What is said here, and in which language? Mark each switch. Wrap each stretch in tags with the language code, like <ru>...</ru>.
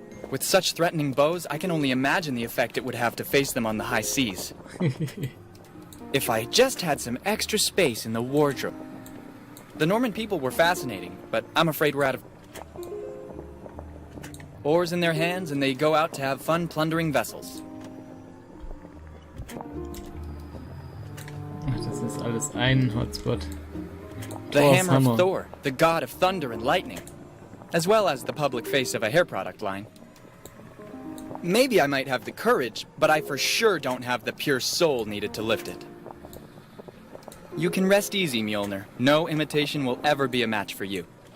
<en>With such threatening bows, I can only imagine the effect it would have to face them on the high seas. If I just had some extra space in the wardrobe. The Norman people were fascinating, but I'm afraid we're out of... Oars in their hands, and they go out to have fun plundering vessels.</en> <de>Ach, das ist alles ein Hotspot.</de> <en>The Thor's hammer hammer. of Thor, the god of thunder and lightning, as well as the public face of a hair product line. Maybe I might have the courage, but I for sure don't have the pure soul needed to lift it. You can rest easy, Mjolnir. No imitation will ever be a match for you.</en>